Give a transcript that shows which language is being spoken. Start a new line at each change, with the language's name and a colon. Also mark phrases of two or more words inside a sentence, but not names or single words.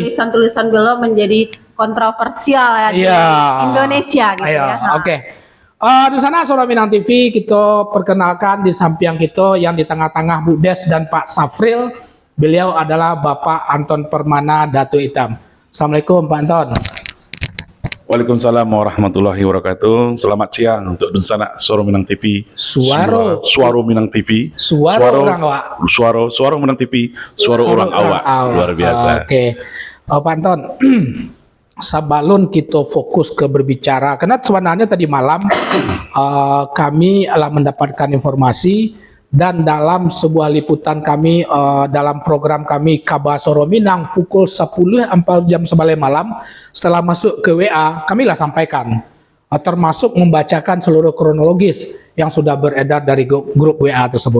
Indonesian: Tulisan-tulisan beliau menjadi kontroversial ya di Indonesia gitu ya. Oke. Di sana Soro Minang TV kita perkenalkan di samping kita yang di tengah-tengah Budes dan Pak Safril. Beliau adalah Bapak Anton Permana Datu Itam. Assalamualaikum Pak Anton. Waalaikumsalam warahmatullahi wabarakatuh. Selamat siang untuk Dunsana Soro Minang TV. Suaro Minang TV. Suaro Urang Awak. Suaro Minang TV. Suaro Urang Awak. Luar biasa. Oke. Pak Anton, sebelum kita fokus ke berbicara, karena sebenarnya tadi malam kami telah mendapatkan informasi dan dalam sebuah liputan kami dalam program kami Kabar Soro Minang pukul 10 sampai jam 11 malam setelah masuk ke WA kami lah sampaikan termasuk membacakan seluruh kronologis yang sudah beredar dari grup WA tersebut.